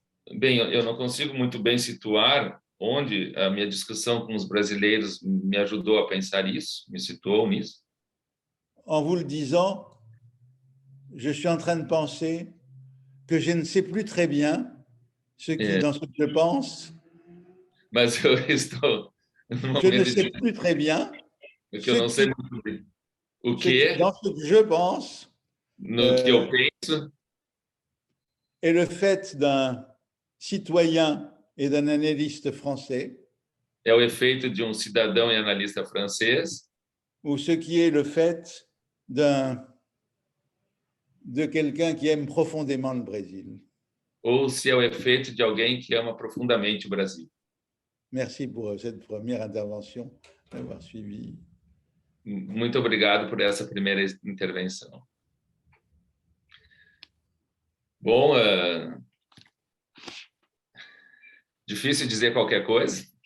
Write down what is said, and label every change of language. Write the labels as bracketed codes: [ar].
[pt] Bem, eu não consigo muito bem situar onde a minha discussão com os brasileiros me ajudou a pensar isso, me situou nisso. [fr] En vous le disant, je suis en train de penser que je ne sais plus très bien ce qui, dans ce que je pense. [pt] Mas eu estou [fr] je ne sais plus très bien [pt] que eu não sei muito bem o [fr] que dans ce que je pense. [pt] No que eu penso. [fr] Et le fait d'un citoyen et d'un analyste français. [pt] É o efeito de cidadão e analista francês. [fr] Ou ce qui est le fait de quelqu'un qui aime profondément le Brésil. [pt] Ou se é o efeito de alguém que ama profundamente o Brasil. [fr] Merci pour cette première intervention, d'avoir suivi. [pt] Muito obrigado por essa primeira intervenção. Bom, difícil dizer qualquer coisa.